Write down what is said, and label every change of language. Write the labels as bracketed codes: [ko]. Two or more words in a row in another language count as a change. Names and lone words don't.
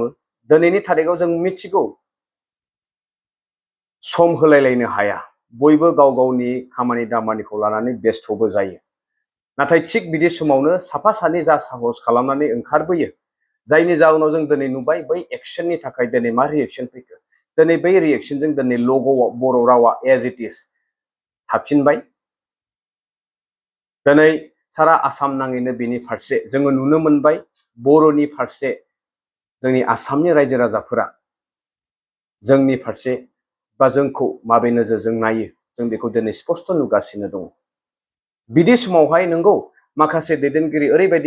[brx] दिनैनि थारिखआव जों मिथिगौ सम होलायलायनो हाया, बयबो गाव गावनि खामानि दामानिखौ लानानै बेस्थ'बो जायो। नाथाय थिग बिदि समावनो साफा सानै जा साहस खालामनानै ओंखारबोयो जायनि जाउनाव जों दिनै नुबाय बै एक्सननि थाखाय दिनै मा रिएक्शन फैखो दिनै बै रिएक्शनजों दिनै लग'आव बर' रावा [en] as it is [brx] थाफिनबाय दिनै सारा आसाम नाङैनो बेनि फारसे जोङो नुनो मोनबाय बर'नि फारसे जोंनि आसामनि रायजो राजाफोरा जोंनि फारसे बा जोंखौ माबे नोजोरजों नायो जों बेखौ दिनै स्पष्ट नुगासिनो दङ बिदि समावहाय नंगौ माखासे दैदेनगिरि ओरैबायदि